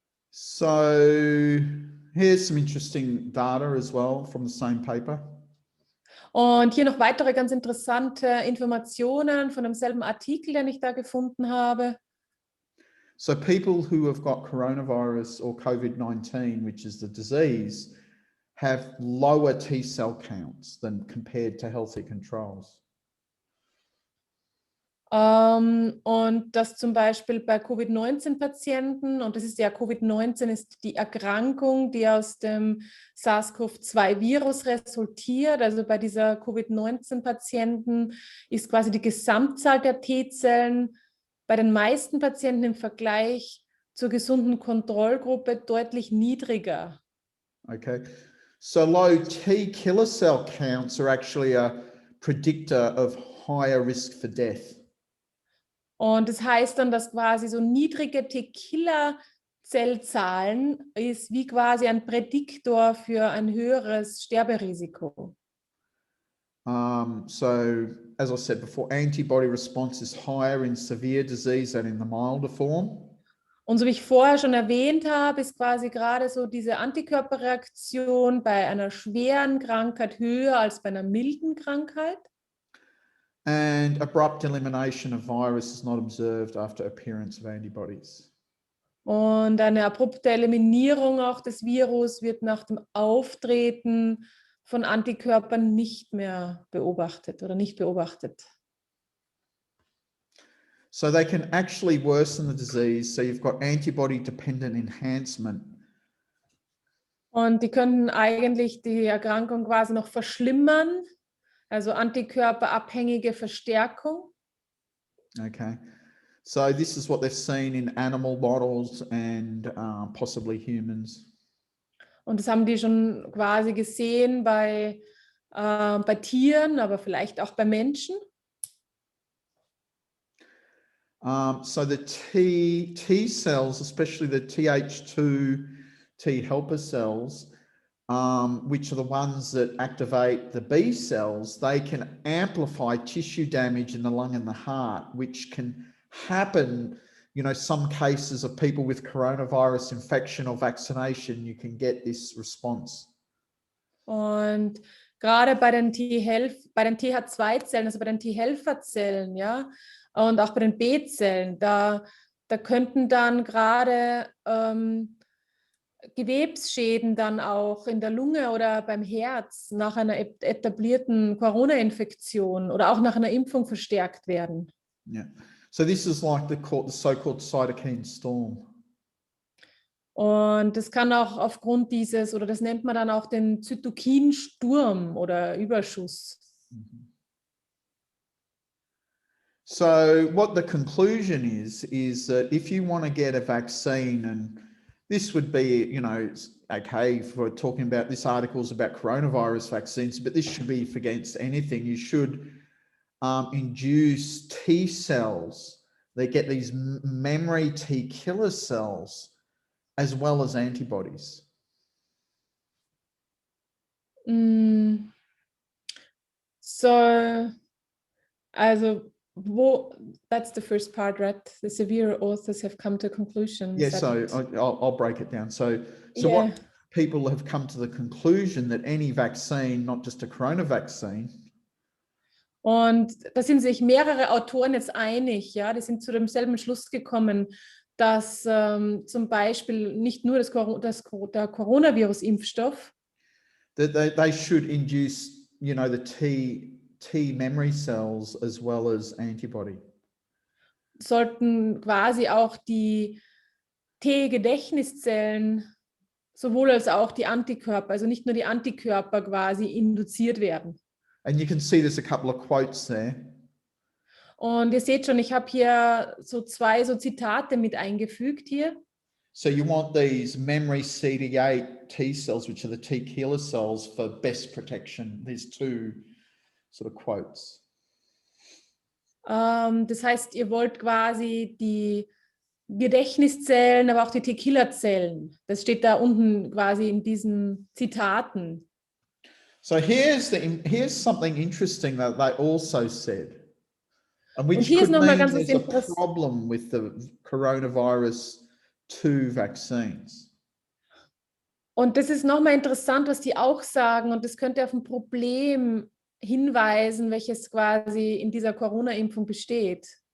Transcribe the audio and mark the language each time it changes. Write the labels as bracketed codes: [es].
[en] So here's some interesting data as well from the same paper. [de] Und hier noch weitere ganz interessante Informationen von demselben Artikel, den ich da gefunden habe. [en] So people who have got coronavirus or COVID-19, which is the disease, have lower T cell counts than compared to healthy controls. [de] Und das zum Beispiel bei Covid-19-Patienten, und das ist ja, Covid-19 ist die Erkrankung, die aus dem SARS-CoV-2-Virus resultiert. Also bei dieser Covid-19-Patienten ist quasi die Gesamtzahl der T-Zellen bei den meisten Patienten im Vergleich zur gesunden Kontrollgruppe deutlich niedriger. [en] Okay, so low T killer cell counts are actually a predictor of higher risk for death. [de] Und das heißt dann, dass quasi so niedrige T-Killer-Zellzahlen ist wie quasi ein Prädiktor für ein höheres Sterberisiko. [en] So, as I said before, antibody response is higher in severe disease than in the milder form. [de] Und so wie ich vorher schon erwähnt habe, ist quasi gerade so diese Antikörperreaktion bei einer schweren Krankheit höher als bei einer milden Krankheit. [en] And abrupt elimination of virus is not observed after appearance of antibodies. [de] Und eine abrupte Eliminierung auch des Virus wird nach dem Auftreten von Antikörpern nicht mehr beobachtet oder nicht beobachtet. [en] So they can actually worsen the disease. So you've got antibody-dependent enhancement. [de] Und die könnten eigentlich die Erkrankung quasi noch verschlimmern, also antikörperabhängige Verstärkung. [en] Okay, so this is what they've seen in animal models and possibly humans. [de] Und das haben die schon quasi gesehen bei Tieren, aber vielleicht auch bei Menschen. [en] So the T cells, especially the Th2 T helper cells, which are the ones that activate the B cells, they can amplify tissue damage in the lung and the heart, which can happen, some cases of people with coronavirus infection or vaccination, you can get this response. [de] Und gerade bei den TH2-Zellen, also bei den T-Helferzellen, ja, und auch bei den B-Zellen, da könnten dann gerade Gewebsschäden dann auch in der Lunge oder beim Herz nach einer etablierten Corona-Infektion oder auch nach einer Impfung verstärkt werden. [en] Yeah. So this is like the so-called cytokine storm. [de] Und das kann auch aufgrund dieses, oder das nennt man dann auch den Zytokinsturm oder Überschuss. [en] So what the conclusion is that if you want to get a vaccine, and this would be, okay, for talking about this article is about coronavirus vaccines, but this should be against anything. You should induce T cells. They get these memory T killer cells as well as antibodies. So, also, that's the first part, right? The severe authors have come to conclusions. Yeah, so I'll break it down. So yeah. What people have come to the conclusion that any vaccine, not just a corona vaccine. [de] Und da sind sich mehrere Autoren jetzt einig, ja, die sind zu demselben Schluss gekommen, dass zum Beispiel nicht nur der Coronavirus-Impfstoff, [en] they should induce, the T memory cells as well as antibody. [de] Sollten quasi auch die T-Gedächtniszellen sowohl als auch die Antikörper, also nicht nur die Antikörper quasi induziert werden. [en] And you can see there's a couple of quotes there. [de] Und ihr seht schon, ich habe hier so 2 so Zitate mit eingefügt hier. [en] So you want these memory CD8 T cells, which are the T killer cells, for best protection. There's 2 sort of quotes. [de] Das heißt, ihr wollt quasi die Gedächtniszellen, aber auch die T-Killer-Zellen. Das steht da unten quasi in diesen Zitaten. [en] So here's something interesting that they also said, and which [de] hier ist [en] could [de] noch mal [en] mean [de] ganz was [en] there's a problem with the Coronavirus-2 vaccines. [de] Und das ist nochmal interessant, was die auch sagen. Und das könnte auf ein Problem hinweisen, welches quasi in dieser Corona-Impfung besteht.